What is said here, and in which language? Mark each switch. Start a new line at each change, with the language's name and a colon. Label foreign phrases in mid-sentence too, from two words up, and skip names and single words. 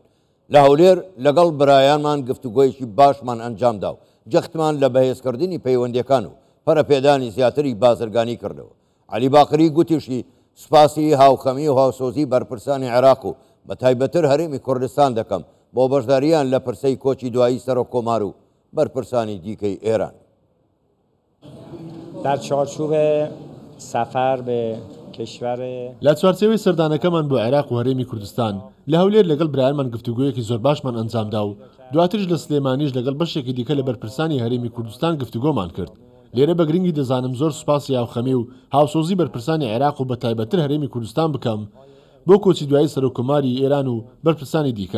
Central Kurdish: لە هەولێر لەگەڵ برایانمان گفتوگۆیەکی باشمان ئەنجامدا و جەختمان لە بەهێزکردنی پەیوەندیەکان و پەرەپێدانی زیاتری بازرگانی کردەوە. علی باقری گوتیشی سوپاسی هاوخەمی و هاوسۆزی بەرپرسانی عێراق و بە تایبەتر هەرێمی کوردستان دەکەم بۆ بەشداریان لە پرسەی کۆچی دوایی سەرۆک کۆمار و بەرپرسانی دیکەی ئێران.
Persian: در چارچوب سفر به کشور
Central Kurdish: لە چوارچێوەی سەردانەکەمان بۆ عێراق و هەرێمی کوردستان لە هەولێر لەگەڵ برایانمان گفتوگۆیەکی زۆر باشمان ئەنجامدا و دواتریش لە سلێمانیش لەگەڵ بەشێکی دیکە لە بەرپرسانی هەرێمی کوردستان گفتوگۆمان کرد. لێرە بە گرنگی دەزانم زۆر سوپاسی هاوخەمی و هاوسۆزی بەرپرسانی عێراق و بە تایبەتر هەرێمی کوردستان بکەم بۆ کۆچی دوایی سەرۆکۆماری ئێران و بەرپرسانی دیکە.